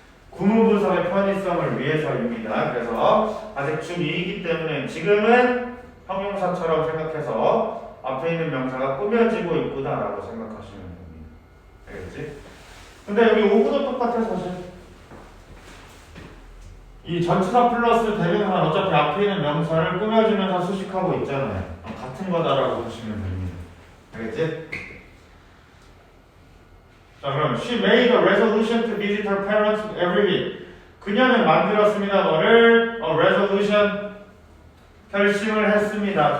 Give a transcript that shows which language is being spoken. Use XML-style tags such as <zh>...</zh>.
<ko>구문 분석의 편의성을 위해서입니다. 그래서 아직 중2이기 때문에 지금은 형용사처럼 생각해서 앞에 있는 명사가 꾸며지고 있구나라고 생각하시면 됩니다. 알겠지? 근데 여기 5구도 똑같아 사실. 이 전치사 플러스 대명사는 어차피 앞에 있는 명사를 꾸며주면서 수식하고 있잖아요. 같은 거다라고 보시면 됩니다. 알겠지? 자 그럼</ko> <en>she made a resolution to visit her parents every week.</en> <ko>그녀는 만들었습니다. 뭐를? resolution 결심을 했습니다.</ko>